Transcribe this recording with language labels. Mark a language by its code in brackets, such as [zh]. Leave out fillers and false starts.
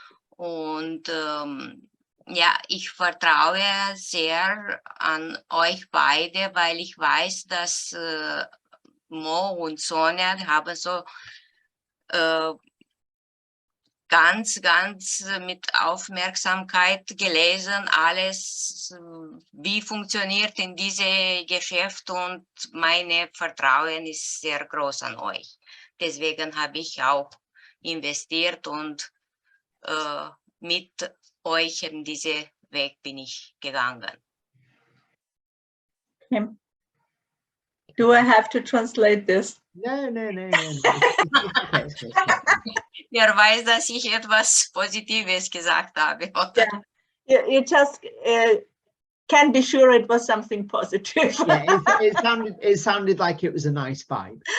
[de] Und ja, ich vertraue sehr an euch beide, weil ich weiß, dass Mo und Sonja haben so ganz mit Aufmerksamkeit gelesen, alles, wie funktioniert in diesem Geschäft, und mein Vertrauen ist sehr groß an euch. Deswegen habe ich auch investiert und mit euch in diesen Weg bin ich gegangen. Okay. [en] Do I have to translate this? No. It's okay. [de] Er weiß, dass ich etwas Positives gesagt habe. Oder? [en] Yeah. You just can be sure it was something positive. Yeah, it sounded like it was a nice vibe.